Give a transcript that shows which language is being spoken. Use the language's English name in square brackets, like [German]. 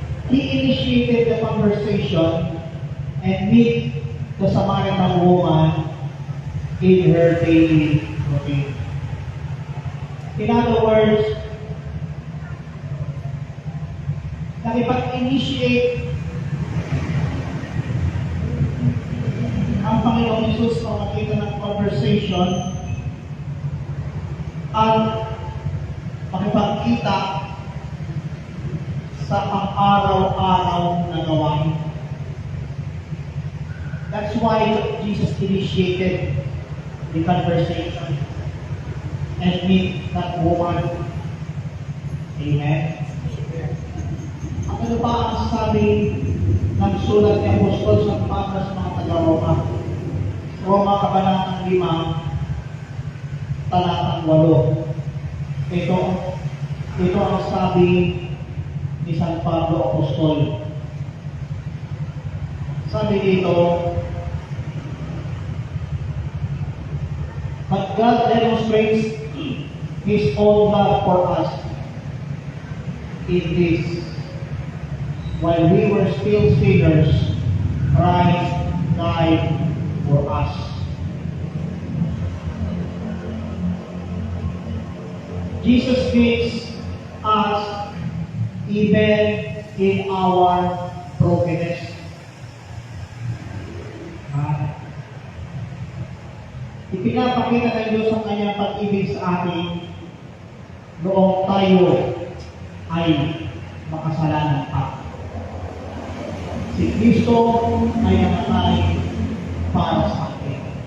[English] He initiated the conversation and meet the Samaritan woman in her daily routine. [Filipino] In other words, nakipag-initiate ang Panginoong Hesus sa makita ng conversation at makipagkita sa pang-araw-araw na gawain. [English] That's why Jesus initiated the conversation and meet that woman. Amen? [Filipino] At ano pa ang sabi ng sulat ni Apostol sa para sa mga taga-Roma? Roma Kabanatang 5, talatang 8. Ito ang sabi ni San Pablo Apostol. Sabi dito, [English] but God demonstrates His own love for us in this: while we were still sinners, Christ died for us. Jesus meets us even in our brokenness. [Filipino] Ipinapakita ng Diyos ang kanyang pag-ibig sa atin noong tayo ay makasalanan pa. Si Kristo ay namatay para sa atin.